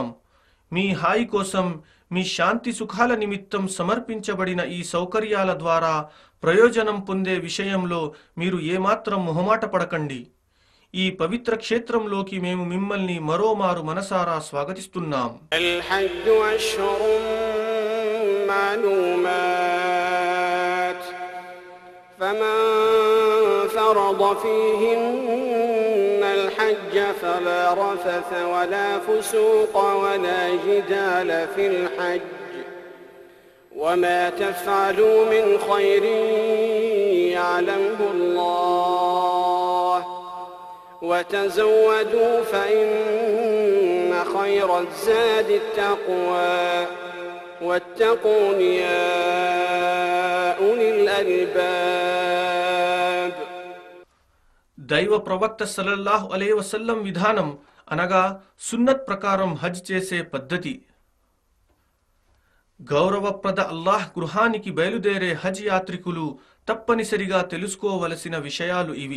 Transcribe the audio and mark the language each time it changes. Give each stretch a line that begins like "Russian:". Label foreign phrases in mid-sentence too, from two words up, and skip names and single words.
Telugu: మీ హాయి కోసం, మీ శాంతి సుఖాల నిమిత్తం సమర్పించబడిన ఈ సౌకర్యాల ద్వారా ప్రయోజనం పొందే విషయంలో మీరు ఏమాత్రం మొహమాట పడకండి. ఈ పవిత్ర క్షేత్రంలోకి మేము మిమ్మల్ని మరోమారు మనసారా స్వాగతిస్తున్నాం.
Arabic: الحج فلا رفث ولا فسوق ولا جدال في الحج وما تفعلوا من خير يعلمه الله وتزودوا فإن خير الزاد التقوى واتقون يا أولي الألباب.
Telugu: దైవ ప్రవక్త
Arabic: صلى الله عليه وسلم
Telugu: విధానం అనగా సున్నత్ ప్రకారం హజ్ చేసే పద్ధతి. గౌరవప్రద అల్లాహ్ గృహానికి బయలుదేరే హజ్ యాత్రికులు తప్పనిసరిగా తెలుసుకోవలసిన విషయాలు ఇవి.